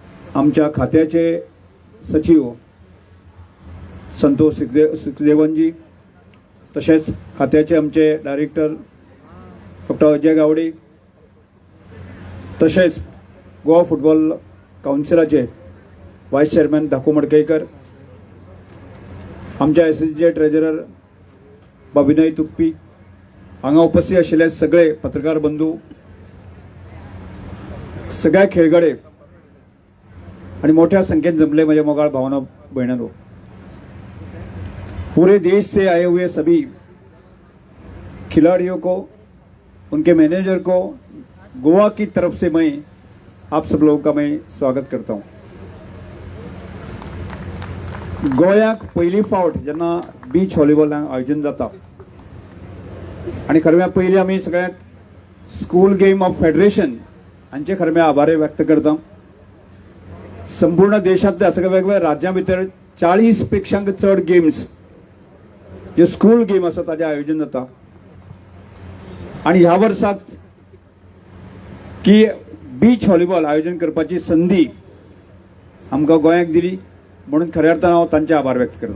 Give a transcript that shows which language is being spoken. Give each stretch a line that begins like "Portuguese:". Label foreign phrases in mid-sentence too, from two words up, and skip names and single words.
Konkani: आमच्या खात्याचे सचिव संतोष सुखदेवनजी, तसेच खात्याचे आमचे डायरेक्टर डॉक्टर अजय गावडे, तसेच गोवा फुटबॉल काउन्सिलाचे व्हाईस चेअरमॅन दाखू मडकईकर, आमच्या एसएसजीचे ट्रेजरर बाबिनय तुप्पी, हांगा उपस्थित आशिल्ले सगळे पत्रकार बंधू, सगळ्या खेळगडे आणि मोठ्या संख्येन जमले
Hindi: मेरे मोगाळ भावना बहनों, पूरे देश से आए हुए सभी खिलाड़ियों को, उनके मैनेजर को गोवा की तरफ से मैं आप सब लोगों का मैं स्वागत करता हूं।
Konkani: गोंयाक पहिली फावट जेन्ना
English: beach volleyball
Konkani: आयोजन जाता आणि खरें पयलीं आमी सगळ्याक स्कूल गेम ऑफ फेडरेशन हांचे खरें आभार व्यक्त करता। संपूर्ण देशांतल्या सगळ्या वेगवेगळ्या राज्यां भितर 40 पेक्षा चड गेम्स जे
English: school game
Konkani: आसा ताचें आयोजन जाता आणि ह्या वर्साक की
English: beach volleyball
Konkani: आयोजन करपाची संधी आमकां गोंयाक दिली म्हणून खऱ्या अर्थान हांव तांचे आभार व्यक्त करता।